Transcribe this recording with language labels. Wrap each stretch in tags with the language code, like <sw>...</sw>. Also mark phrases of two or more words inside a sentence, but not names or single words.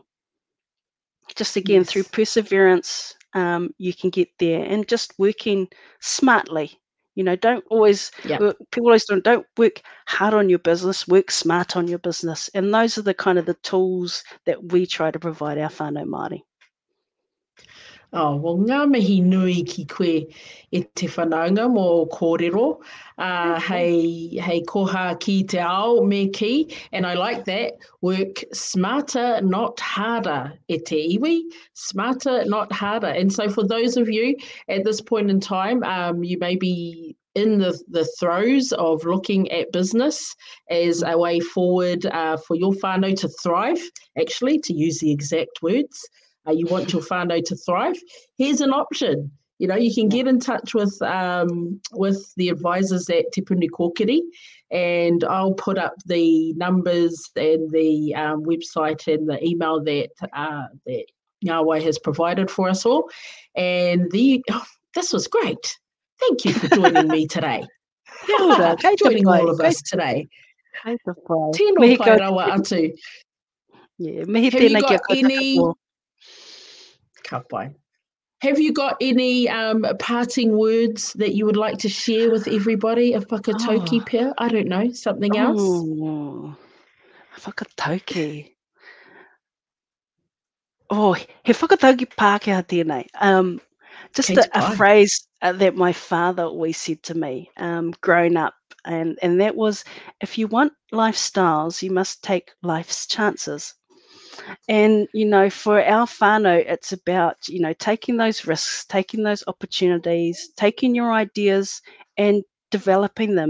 <en>Just again, through perseverance, you can get there, and just working smartly. Don't always, people always don't work hard on your business, work smart on your business. And those are the kind of the tools that we try to provide our</en> <mi>whānau Māori.</mi> <en>Oh, well,</en> <mi>ngā mihi nui ki koe e te whanaunga mō kōrero. Hei koha ki te ao me ki,</mi> <en>and I like that. Work smarter, not harder.</en> <mi>E te iwi,</mi> <en>smarter, not harder. And so for those of you at this point in time, you may be in the throes of looking at business as a way forward for your whānau to thrive, actually, to use the exact words. You want your whānau to thrive. Here's an option. You can get in touch with the advisors at Te Puni Kōkiri, and I'll put up the numbers and the website and the email that Ngāwai has provided for us all. And this was great. Thank you for joining me today. Joining all of us today.</en> <mi>Tēnā pai rawa atu.</mi> <en>Have you got any...</en> <mi>Ka pai.</mi> <en>Have you got any parting words that you would like to share with everybody of</en> <mi>whakatauki pia?</mi> <en>I don't know, something else? Whakatauki.</en> <mi>He whakatauki Pākehā tēnei.</mi> <en>Just a phrase that my father always said to me growing up, and that was, if you want lifestyles, you must take life's chances. And, for our whānau, it's about, taking those risks, taking those opportunities, taking your ideas and developing them.</en>